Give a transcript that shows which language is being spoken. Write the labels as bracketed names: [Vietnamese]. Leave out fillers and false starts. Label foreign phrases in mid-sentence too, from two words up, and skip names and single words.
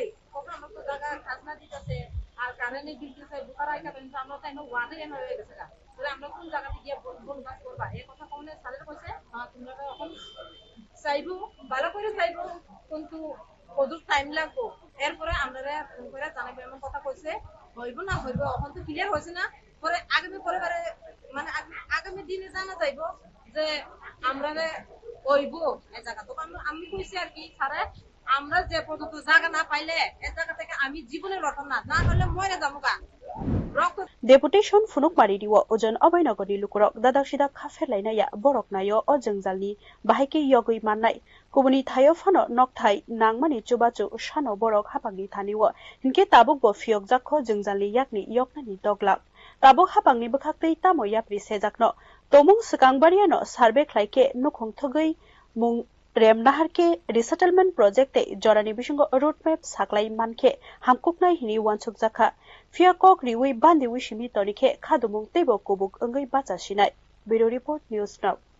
[Bangla] কখন আমরা তো জায়গা খাজনা দিতেছে আর কারেন্টের বিল দিতেছে বুকার আইকা কিন্তু আমরা তো এমন ওয়ার্ডে এমন হয়ে গেছে না, তাহলে আমরা কোন জায়গাতে গিয়ে বন বাস করবা এই কথা কোনে স্যারের কইছে তোমরা এখন চাইবো ভালো করে চাইবো কিন্তু কদুর টাইম লাগবো, এরপরে আমরা ফোন করে জানাবো এমন কথা কইছে হইব না হইব এখন তো ক্লিয়ার হয়েছে না, পরে আগামী পরিবারে মানে আগামী দিনে জানা যাইব যে আমরা হইব এই জায়গা। তো আমি কইছি আর কি স্যারে আমরা যে পর্যন্ত জায়গা না পাইলে এই জায়গা থেকে আমি জীবনে রটন না হলে মরে যাবো গা। [Kok Borok] डेपुटेशन फुनुक मारिदिवो ओजन अभयनगरनि लुकुरक दादाक सिदाक खाफेरलायनाया बरक नायो अ जोंजालनि बाहायके यगै माननाय कुबुनि थायो फानो नकथाइ नांमानि चुबाचु सानो बरक हापांनि थानिवो हिनके ताबुक बो फियक जाखो जोंजालनि याकनि यकनानि दगलाक ताबुक हापांनि बखाक्तै तामो याप्रि सेजाकनो तमुं सकांबारियानो सार्वे ख्लायके नुखुं थगै मुं रेम नाहारके [English] resettlement project [Kok Borok] जरानि बिसंग [English] road map [Kok Borok] साक्लाय मानके हामकुकनाय हिनि वानसुक जाखा फिया कक रिवै बान्दी विसिमि तनिखे खादुमुं तेबो कुबुक अंगै बाचा सिनाय [English] bureau report News Now